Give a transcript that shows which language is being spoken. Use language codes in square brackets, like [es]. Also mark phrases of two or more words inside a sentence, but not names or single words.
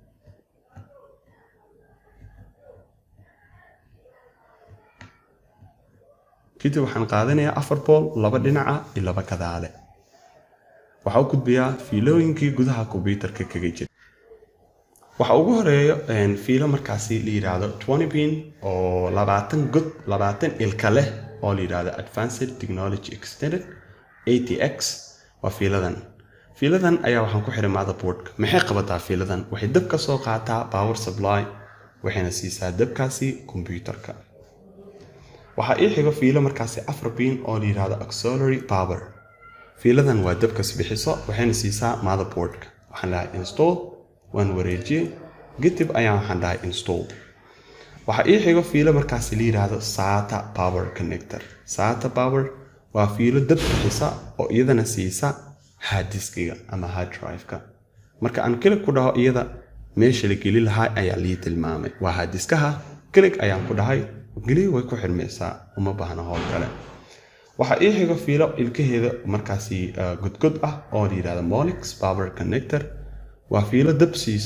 [so] kadib waxaan qaadanayaa 4 bool laba dhinaca iyo laba kadaale waxa uu gudbiyaa fiilooyinkii gudaha computerka kaga jira waxa ugu horeeyo fiilo markaasi la yiraahdo 20 pin oo 20 ilka leh oo la yiraahdo [en] advanced technology extended ATX [so] waa fiiladan ayaa waxaan ku xiray motherboardka maxay qabataa fiiladan waxay dab ka soo qaataa [en] power supply [so] waxayna siisaa dabkaasi computerka waxa ii xigo fiilo markaasi 4 pin oo la yiraahdo [en] auxiliary power [so] fiiladan waa dabka bixiso waxayna siisaa motherboardka waxaan leeyahay install waan wareejiyay kadib ayaan waxaan dhahay install waxa ii xigo fiilo markaasi la yiraahdo [en] SATA power connector SATA power [so] waa fiilo dab bixisa oo iyadana siisa hard diskiga ama [en] hard drive-ka [so] marka aan klik ku dhaho iyada meesha la geli lahaa ayaa lii tilmaamay waa hard diskaha klik ayaan ku dhahay geli way ku xirmaysaa uma baahna howl kale waxa ii xigo fiilo ilkaheeda markaasi godgod ah oo la yiraahdo [en] Molex power connector [so] waa fiilo dab siisa